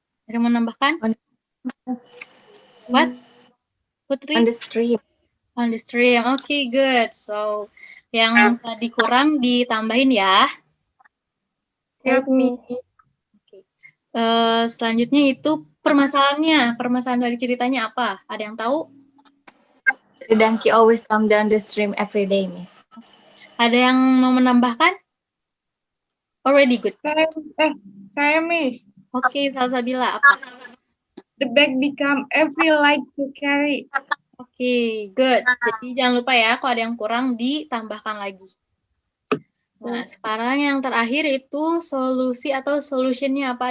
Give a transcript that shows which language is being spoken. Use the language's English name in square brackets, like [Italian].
[Indonesian] Ada yang mau nambahkan? [English] What? [Indonesian] Putri? [English] On the street. On the stream. Okay, good. So, [Indonesian] yang tadi kurang ditambahin ya. Siap, Miss. Selanjutnya itu permasalahannya. Permasalahan dari ceritanya apa? Ada yang tahu? [English] The donkey always come down the stream every day, Miss. [Indonesian] Ada yang mau menambahkan? [English] Already good. [Indonesian] Saya, Miss. Oke, Salsabila apa? [English] The bag become every light to carry. Oke, good. [Indonesian] Jadi jangan lupa ya, kalau ada yang kurang ditambahkan lagi. Nah, sekarang yang terakhir itu solusi atau solutionnya apa?